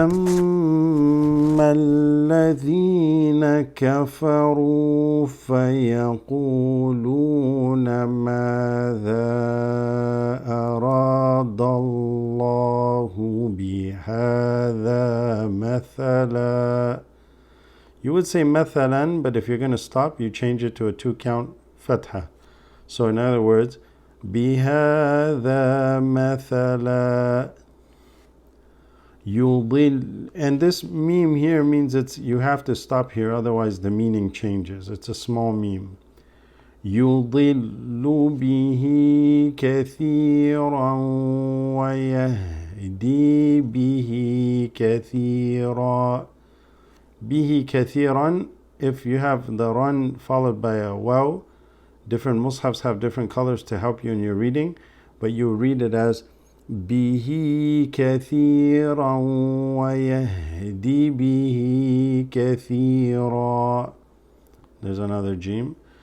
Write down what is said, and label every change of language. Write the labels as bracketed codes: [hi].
[ar] وأما الذين كفروا فيقولون ماذا أراد الله بهذا مثلا. [en] You would say مثلا, but if you're going to stop, you change it to a 2-count fatha. So in other words, [ar] بهذا مثلا يضل. [en] And this meme here means you have to stop here, otherwise the meaning changes. It's a small meme. [ar] يضل به كثيرا ويهدي به كثيرا. [en] به كثيرا, if you have the run followed by a waw, different mushafs have different colors to help you in your reading, but you read it as [ar] به كثيرا ويهدي به كثيرا. [en] There's another jim.